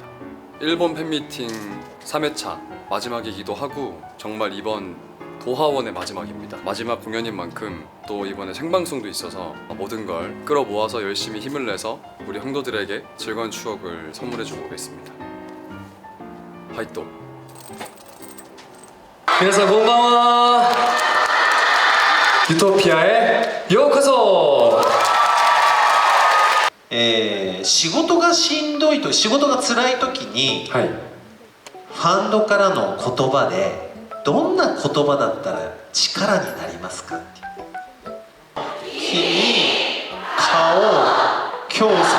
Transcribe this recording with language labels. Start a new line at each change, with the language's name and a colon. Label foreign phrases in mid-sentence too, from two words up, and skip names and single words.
Korean: 일본 팬미팅 3회차 마지막이기도 하고 정말 이번 도하원의 마지막입니다. 마지막 공연인 만큼 또 이번에 생방송도 있어서 모든 걸 끌어모아서 열심히 힘을 내서 우리 형도들에게 즐거운 추억을 선물해주고 오겠습니다. 화이팅!
Japanese: 皆さんこんばんは。ユトピアへようこそ。仕事がしんどいと仕事が辛い時にはい。ファンドからの言葉でどんな言葉だったら力になりますかって君顔今日最